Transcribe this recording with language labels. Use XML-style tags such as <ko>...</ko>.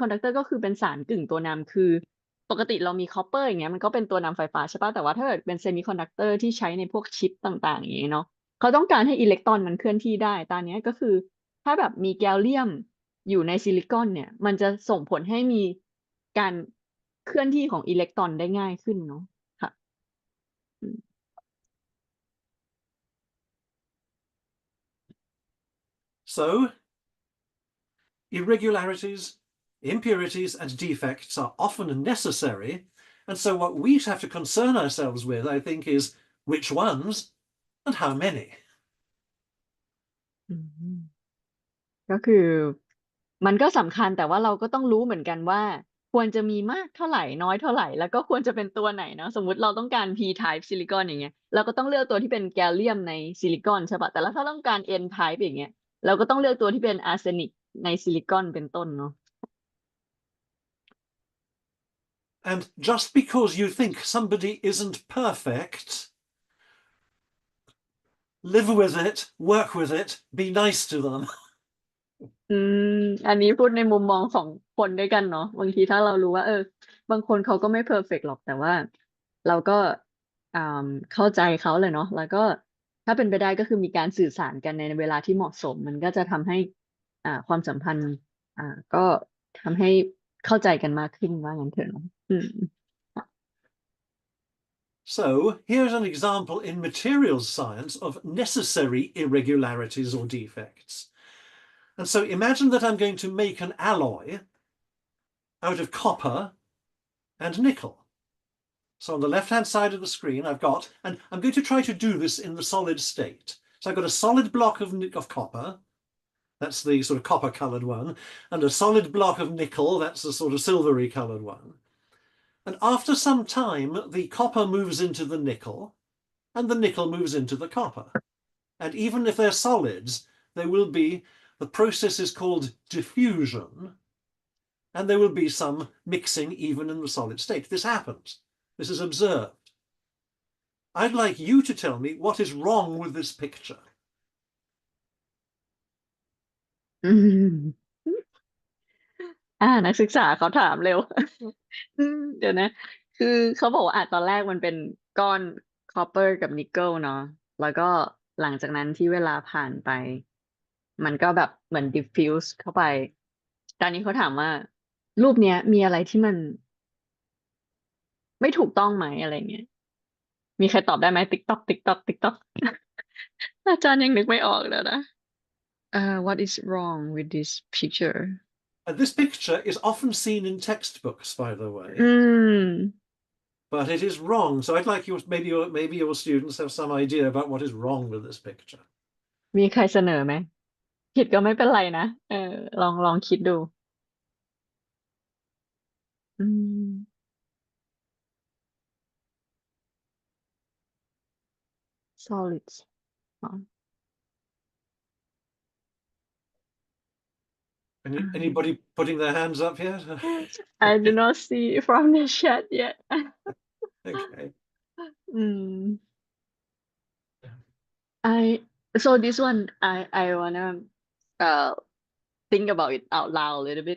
<th>ก็คือเป็นสารกึ่งตัวนำคือปกติเรามีคอปเปอร์อย่างเงี้ยมันก็เป็นตัวนำไฟฟ้าใช่ปะแต่ว่าถ้าเกิดเป็นเซมิคอนดักเตอร์ที่ใช้ในพวกชิปต่างๆอย่างเงี้ยเนาะเขาต้องการให้อิเล็กตรอนมันเคลื่อนที่ได้ตอนนี้ยก็คือถ้าแบบมีแกลเลียมอยู่ในซิลิคอนเนี่ยมันจะส่งผลให้มีการเคลื่อนที่ของอิเล็กตรอนได้ง่ายขึ้นเนาะค่ะอืม</th> <en>So irregularities, impurities, and defects are often necessary. And so what we have to concern ourselves with, I think, is which ones and how many.</en> <th>อืมก็คือมันก็สำคัญแต่ว่าเราก็ต้องรู้เหมือนกันว่าควรจะมีมากเท่าไหร่น้อยเท่าไหร่แล้วก็ควรจะเป็นตัวไหนเนาะสมมุติเราต้องการ p-type ซิลิคอนอย่างเงี้ยเราก็ต้องเลือกตัวที่เป็นแกลเลียมในซิลิคอนใช่ปะแต่แล้วถ้าต้องการ n-type อย่างเงี้ยเราก็ต้องเลือกตัวที่เป็นอาร์เซนิกในซิลิคอนเป็นต้นเนาะ</th> <en>And just because you think somebody isn't perfect, live with it, work with it, be nice to them.</en> <th>อืมอันนี้พูดในมุมมองของคนด้วยกันเนาะบางทีถ้าเรารู้ว่าบางคนเขาก็ไม่เพอร์เฟกต์หรอกแต่ว่าเราก็ เข้าใจเขาเลยเนาะแล้วก็ถ้าเป็นไปได้ก็คือมีการสื่อสารกันในเวลาที่เหมาะสมมันก็จะทำให้ความสัมพันธ์ก็ทำให้เข้าใจกันมากขึ้นว่างั้นเถอะเนาะอืม</th> <en>So here's an example in materials science of necessary irregularities or defects. And so imagine that I'm going to make an alloy out of copper and nickel. So on the left-hand side of the screen, I've got, and I'm going to try to do this in the solid state. So I've got a solid block of copper, that's the sort of copper-colored one, and a solid block of nickel, that's the sort of silvery-colored one. And after some time, the copper moves into the nickel, and the nickel moves into the copper. And even if they're solids, there will be, the process is called diffusion, and there will be some mixing even in the solid state. This happens. This is observed. I'd like you to tell me what is wrong with this picture.</en> <th>อืมนักศึกษาเขาถามเร็วเดี๋ยวนะคือเขาบอกว่าตอนแรกมันเป็นก้อนคอปเปอร์กับนิกเกิลเนาะแล้วก็หลังจากนั้นที่เวลาผ่านไปมันก็แบบเหมือนดิฟฟิวส์เข้าไปตอนนี้เขาถามว่ารูปเนี้ยมีอะไรที่มัน ไม่ถูกต้องไหมอะไรเงี้ยมีใครตอบได้ไหมติ๊กตอกติ๊กตอกติ๊กตอกอาจารย์ยังนึกไม่ออกเลยนะ</th> <en>what is wrong with this picture And this picture is often seen in textbooks, by the อื way, ม but it is wrong. So I'd like you, maybe your students have some idea about what is wrong with this picture.</en> <th>มีใครเสนอไหมผิดก็ไม่เป็นไรนะลองคิดดูอืม solids อ๋อ</th> <en>Anybody putting their hands up yet? I do not see from the chat yet Okay. อืม I so this one I wanna uh think about it out loud a little bit</en>